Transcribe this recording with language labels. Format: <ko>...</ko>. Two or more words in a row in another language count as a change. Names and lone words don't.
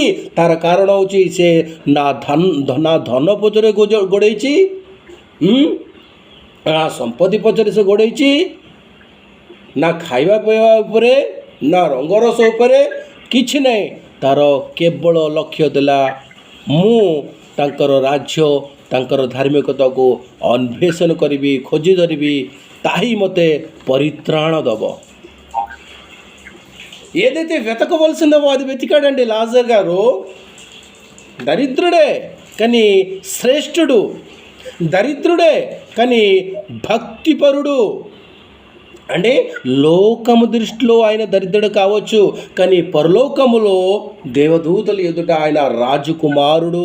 <or>ତାର କାରଣ ହେଉଛି ସେ ନା ଧନ ପଛରେ ଗୋଡ଼େଇଛି, ନା ସମ୍ପତ୍ତି ପଛରେ ସେ ଗୋଡ଼େଇଛି, ନା ଖାଇବା ପିଇବା ଉପରେ, ନା ରଙ୍ଗରସ ଉପରେ, କିଛି ନାହିଁ। ତାର କେବଳ ଲକ୍ଷ୍ୟ ଥିଲା, ମୁଁ ତାଙ୍କର ରାଜ୍ୟ, ତାଙ୍କର ଧାର୍ମିକତାକୁ ଅନ୍ୱେଷଣ କରିବି, ଖୋଜି ଧରିବି, ତାହି ମୋତେ ପରିତ୍ରାଣ ଦେବ।</or> <te>ఏదైతే వెతకవలసిందో అది వెతికాడండి లాజర్ గారు. దరిద్రుడే కానీ శ్రేష్ఠుడు, దరిద్రుడే కానీ భక్తిపరుడు. అంటే లోకము దృష్టిలో ఆయన దరిద్రుడు కావచ్చు, కానీ పరలోకములో దేవదూతల ఎదుట ఆయన రాజకుమారుడు.</te>